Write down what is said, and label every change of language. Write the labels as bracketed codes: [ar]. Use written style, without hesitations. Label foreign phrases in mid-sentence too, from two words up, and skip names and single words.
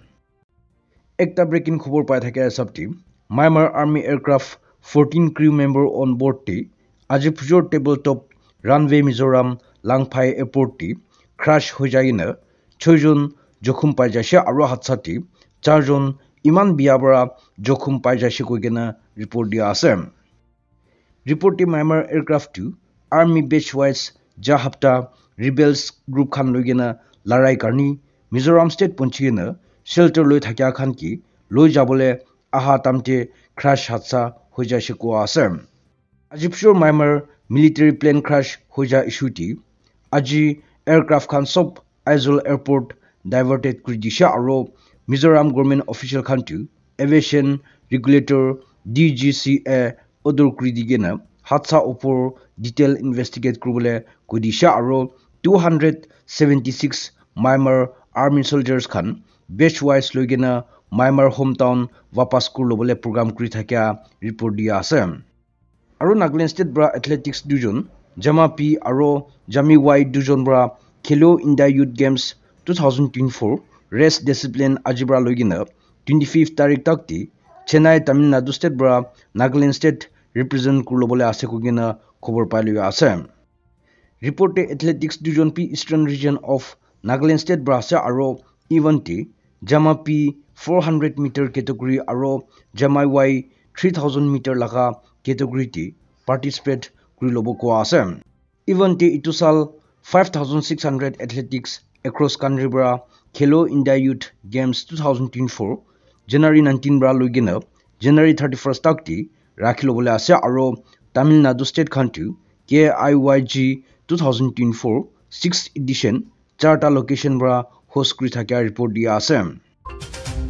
[nag] ekta breaking khobor pai thaka sabti Myanmar [en] army aircraft 14 crew member on board [nag] te aji pujor [en] tabletop runway [nag] Mizoram Langphai Airport ti crash hoi jaina 6 jon jokhum pai jaise aro hatsa ti 4 jon iman biabara jokhum pai jaise koigena report dia ase. Report ti Myanmar aircraft tu [en] army base [nag] wise ja hafta [en] rebels group [nag] khan loigena larai karni Mizoram state ponchina shelter loi thakya khan ki loi jabole aha tamte crash hatsa hoi jaise ko ase. Ajipshore Myanmar [en] military plane crash [nag] hoja issue ti aji aircraft khan sob Aizawl [en] airport diverted [nag] kuri disha aro Mizoram [en] government official [nag] khan tu [en] aviation regulator DGCA order [nag] kuri digena hatsa upor detail investigate kuribole kodisha aro 276 Myanmar [en] army soldiers [nag] khan [en] batch wise [nag] loigena Myanmar hometown wapas kurlobole program kuri thakya report dia ase. Aro Nagaland State bra athletics dujon Jama P aro Jami Y dujon bra Khelo India Youth Games 2024 [en] race discipline [nag] ajibra logina 25th tarik takti Chennai Tamil Nadu State bra Nagaland State represent kurlobole ase kogina khobor pailo ase. Report athletics dujon P [en] Eastern region of [nag] Nagaland State bra ase aro event Jama P 400 [en] meter category [nag] aro Jama Y 3000 meter laga category ti participate kuri lobo ko ase. Event ti itu sal 5600 [en] athletics across country [nag] bra Khelo India Youth Games 2024 January 19 bra logina January 31st tak ti rakhi lobole ase aro Tamil Nadu State country KIYG 2024 6th edition charta location bra host kuri thakya report dia ase.